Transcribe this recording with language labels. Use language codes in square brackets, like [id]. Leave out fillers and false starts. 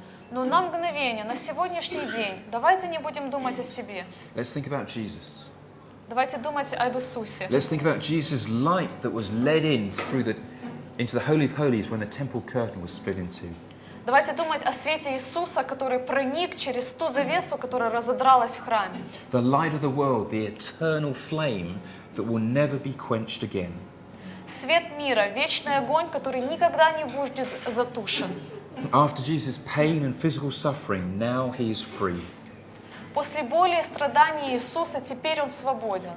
[ru] Но на мгновение, на сегодняшний день, давайте не будем думать о себе. [en] Let's think about Jesus. [ru] Давайте думать об Иисусе. [en] Let's think about Jesus' light that was led in into the Holy of Holies when the temple curtain was split in two. [ru] Давайте думать о свете Иисуса, который проник через ту завесу, которая разодралась в храме. [en] The light of the world, the eternal flame that will never be quenched again. [ru] Свет мира, вечный огонь, который никогда не будет затушен. [en] After Jesus' pain and physical suffering, now he is free, [ru] После боли и страданий Иисуса теперь Он свободен.